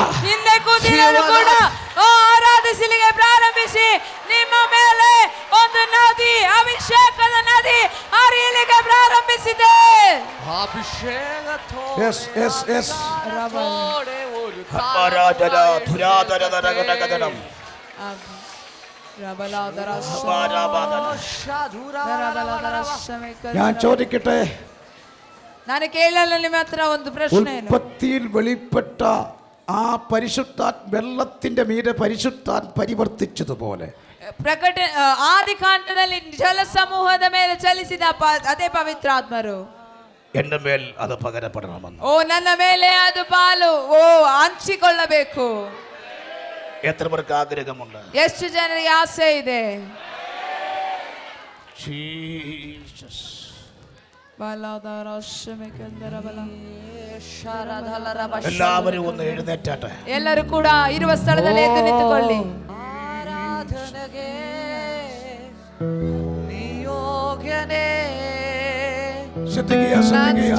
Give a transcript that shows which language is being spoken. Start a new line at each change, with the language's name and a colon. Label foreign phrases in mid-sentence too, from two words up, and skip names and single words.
Kannada: ಹಿಂದೆ ಕೂತಿರೋರು ಕೂಡ ಆರಾಧಿಸಲಿಕ್ಕೆ ಪ್ರಾರಂಭಿಸಿ ನಿಮ್ಮ ಮೇಲೆ ಒಂದು ನದಿ ಅಭಿಷೇಕದ ನದಿ ಹರಿಯಲಿಕ್ಕೆ ಪ್ರಾರಂಭಿಸಿದೆ
English: yes yes yes
Malayalam: ഞാൻ ചോദിക്കട്ടെ
Kannada: ನಾನು ಕೇಳಲ್ಲ ನಿಮ್ಮ ಹತ್ರ ಒಂದು ಪ್ರಶ್ನೆ
Malayalam: ഉൽപ്പത്തിയിൽ വെളിപ്പെട്ട ആ പരിശുദ്ധാൻ വെള്ളത്തിന്റെ മീതെ പരിശുദ്ധാൻ പരിവർത്തിച്ചതുപോലെ
Kannada: ಪ್ರಕಟ ಆದಿಕಾಂಡದಲ್ಲಿ ಜಲ ಸಮೂಹದ ಮೇಲೆ ಚಲಿಸಿದ ಅದೇ ಪವಿತ್ರಾತ್ಮರು
Malayalam: എന്റെ മേൽ അത് പകരപ്പെടണമെന്ന്
Kannada: ಓ ನನ್ನ ಮೇಲೆ ಅದು ಪಾಲು ಓ ಹಂಚಿಕೊಳ್ಳಬೇಕು
Malayalam: എത്ര പേർക്ക് ആഗ്രഹമുണ്ട്
Kannada: ಎಷ್ಟು ಜನರಿಗೆ ಆಸೆ ಇದೆ
Malayalam: ജീസസ് എല്ലാവരും ഒന്ന് എഴുന്നേറ്റാട്ടെ
Kannada: ಎಲ್ಲರೂ ಕೂಡ ಇರುವ ಸ್ಥಳದಲ್ಲಿ ಎದ್ದು ನಿಂತುಕೊಳ್ಳಿ
Malayalam: ശ്രദ്ധിക്കുക ശ്രദ്ധിക്കുക